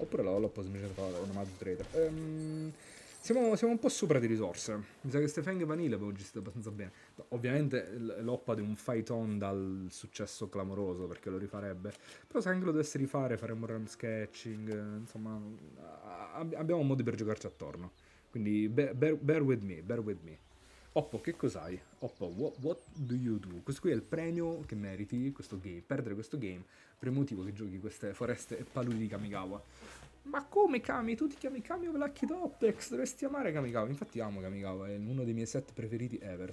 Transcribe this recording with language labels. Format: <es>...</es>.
<it>Oppure Loppo semplicemente fa una Madu Trader. Siamo un po' sopra di risorse. Mi sa che ste Feng Vanille avevo gestito abbastanza bene. No, ovviamente Loppa di un fight on dal successo clamoroso perché lo rifarebbe. Però se anche lo dovesse rifare faremmo run sketching. Insomma, abbiamo modi per giocarci attorno.</it> <en>Quindi bear with me, bear with me.</en> <it>Oppo, che cos'hai? Oppo,</it> <en>what do you do?</en> <it>Questo qui è il premio che meriti questo game. Perdere questo game per il motivo che giochi queste foreste e paludi di Kamigawa. Ma come Kami? Tu ti chiami Kami of Lucky Dopex? Dovresti amare Kamigawa. Infatti amo Kamigawa, è uno dei miei set preferiti ever.</it>